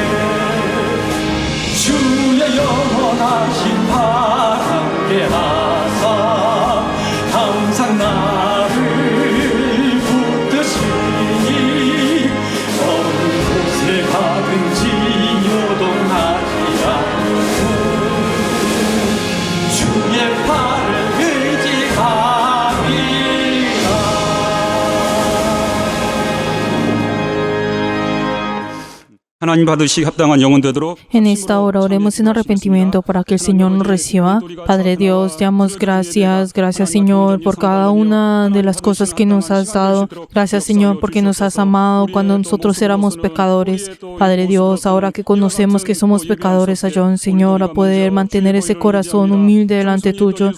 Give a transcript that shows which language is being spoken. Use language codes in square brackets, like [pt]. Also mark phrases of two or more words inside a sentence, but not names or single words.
[ko] 주의 영원하신 발 함께 하사 항상 나를 붙드시니 어느 곳에 가든지 요동하지 않고 주의 발을 의지함이라. 하나님 받으시기 합당한 영혼 되도록 [es] En esta hora oremos en arrepentimiento para que el Señor nos reciba. Padre Dios, te damos gracias. Gracias, Señor, por cada una de las cosas que nos has dado. Gracias, Señor, porque nos has amado cuando nosotros éramos pecadores. Padre Dios, ahora que conocemos que somos pecadores, ayúdanos, Señor, a poder mantener ese corazón humilde delante tuyo.